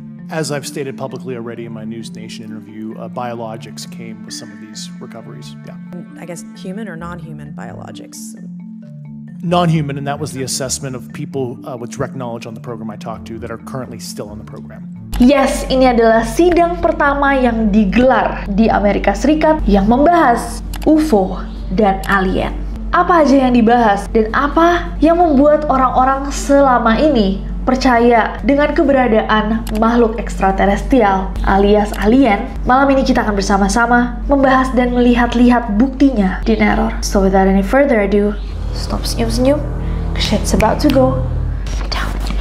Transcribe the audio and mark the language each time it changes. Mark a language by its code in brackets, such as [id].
[en] As I've stated publicly already in my News Nation interview, biologics came with some of these recoveries. Yeah. I guess human or non-human biologics? Non-human, and that was the assessment of people with direct knowledge on the program I talked to that are currently still on the program. [id] Yes, ini adalah sidang pertama yang digelar di Amerika Serikat yang membahas UFO dan alien. Apa aja yang dibahas dan apa yang membuat orang-orang selama ini percaya dengan keberadaan makhluk ekstraterestrial alias alien? Malam ini kita akan bersama-sama membahas dan melihat-lihat buktinya di Neror. [en] So without any further ado, stop [id] senyum-senyum, [en] shit's about to go down.